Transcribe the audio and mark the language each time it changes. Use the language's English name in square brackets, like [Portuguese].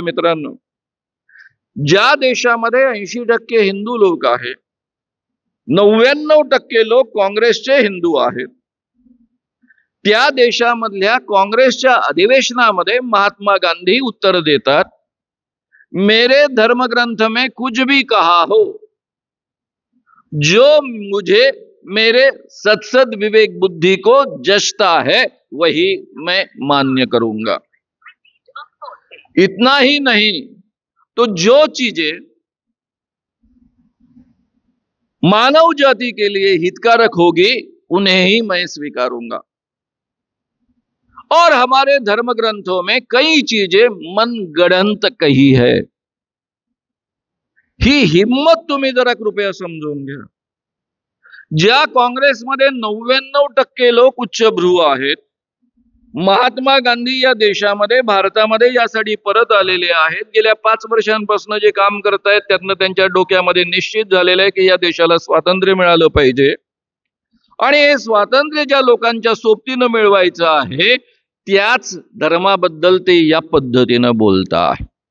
[Marathi] मित्रांनो, ज्या देशामध्ये 80% हिंदू लोक आहेत, 99% लोक काँग्रेसचे हिंदू आहेत, त्या देशामधल्या काँग्रेसच्या अधिवेशनामध्ये महात्मा गांधी उत्तर देतात, [Hindi] मेरे धर्मग्रंथ में कुछ भी कहा हो, जो मुझे मेरे सत्सद विवेक बुद्धि को जचता है वही मैं मान्य करूंगा. इतना ही नहीं तो जो चीजें मानव जाति के लिए हितकारक होगी उन्हें ही मैं स्वीकारूंगा. और हमारे धर्म ग्रंथों में कई चीजें मनगढ़ंत कही है. [Marathi] ही हिम्मत तुम्ही जरा कृपया समजून घ्या. ज्या काँग्रेसमध्ये 99% लोक उच्चभ्रू आहेत, महात्मा गांधी या देशामध्ये भारतामध्ये यासाठी परत आलेले आहेत. गेल्या 5 वर्षांपासून जे काम करतायत त्यातनं त्यांच्या डोक्यामध्ये निश्चित झालेलं आहे की या देशाला स्वातंत्र्य मिळालं पाहिजे आणि हे स्वातंत्र्य ज्या लोकांच्या सोबतीनं मिळवायचं आहे त्याच धर्माबद्दल ते या पद्धतीनं बोलतात.